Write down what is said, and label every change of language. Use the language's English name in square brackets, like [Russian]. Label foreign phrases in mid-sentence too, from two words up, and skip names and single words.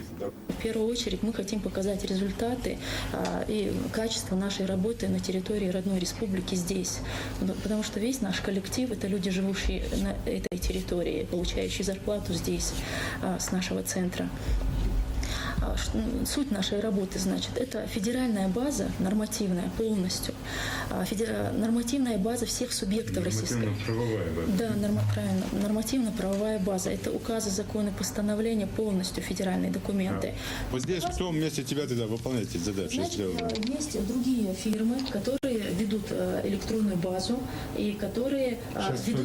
[Russian] В первую очередь мы хотим показать результаты и качество нашей работы на территории родной республики здесь. Потому что весь наш коллектив – это люди, живущие на этой территории, получающие зарплату здесь, с нашего центра. Суть нашей работы, значит, это федеральная база, нормативная полностью, нормативная база всех субъектов российской. Нормативно-правовая база. Да, правильно. Нормативно-правовая база. Это указы, законы, постановления, полностью федеральные документы. Вот здесь кто вместе тебя тогда выполняет эти задачи? Значит, есть другие фирмы, которые ведут электронную базу и которые ведут.